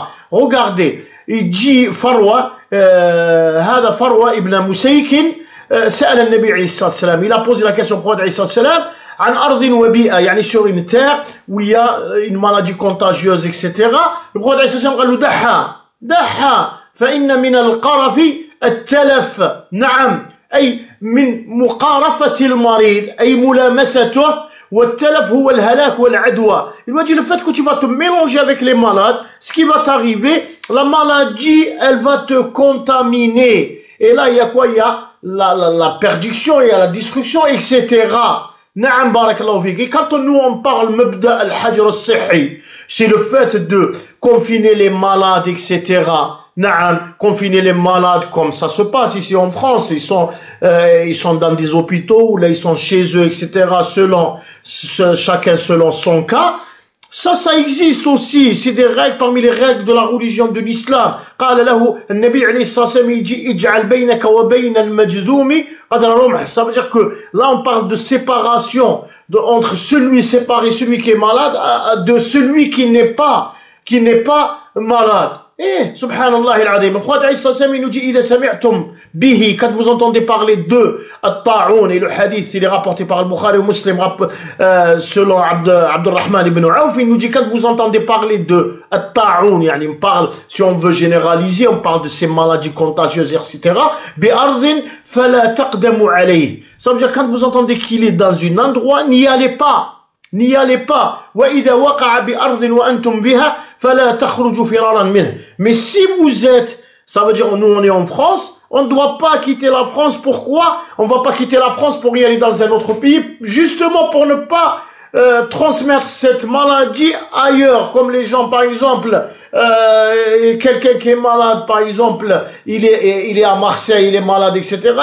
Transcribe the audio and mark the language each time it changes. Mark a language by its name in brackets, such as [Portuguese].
[French] Regardez, il dit Farwa, [Arabic] هذا Farwa ibn Musaykin سأل النبي عليه الصلاة والسلام, [French] il a posé la question au prophète [Arabic] عليه الصلاة والسلام, عن أرض وبيئة, [French] sur une terre où il y a une maladie contagieuse, etc. Le prophète [Arabic] عليه الصلاة والسلام قال له دحى فإن من القرف التلف. نعم, أي من مقارفة المريض, أي ملامسته, والتلف هو الهلاك والعدوى. [French] Il m'a dit, le fait que tu vas te mélanger avec les malades, ce qui va t'arriver, la maladie, elle va te contaminer. Et là, il y a quoi? Il y a la perdition, il y a la destruction, etc. [Arabic] Na'am, barakallahu fik. [French] Et quand nous on parle [Arabic] mabda al-hajr al-sihhi, [French] c'est le fait de confiner les malades, etc. Na'am, confiner les malades comme ça se passe ici en France. Ils sont dans des hôpitaux ou là ils sont chez eux, etc. Chacun selon son cas. Ça existe aussi. C'est des règles parmi les règles de la religion de l'islam. [Arabic] قال له النبي عليه الصلاة والسلام يجي اجعل بينك وبين المجذوم قدر رمح. [French] Ça veut dire que là on parle de séparation entre celui qui est malade de celui qui n'est pas malade. Eh, [Arabic] subhanallah al-azim. [French] Le prophète [Arabic] alayhi salam [French] il nous dit [Arabic] إذا سمعتم به, [French] quand vous entendez parler de at-ta'un, et le hadith il est rapporté par al-Bukhari ou Muslim selon Abdurrahman ibn Auf, il nous dit quand vous entendez parler de at-ta'un, on parle, si on veut généraliser, on parle de ces maladies contagieuses, etc. [Arabic] بأرض فلا تقدموا عليه. [French] Ça veut dire quand vous entendez qu'il est dans un endroit, n'y allez pas. [Arabic] وإذا وقع بأرض وأنتم بها فلا تخرجوا فرارا منه. [French] Mais si vous êtes, ça veut dire nous on est en France, on ne doit pas quitter la France. Pourquoi? On va pas quitter la France pour y aller dans un autre pays, justement pour ne pas transmettre cette maladie ailleurs. Comme les gens, par exemple, quelqu'un qui est malade, par exemple, il est à Marseille, il est malade, etc.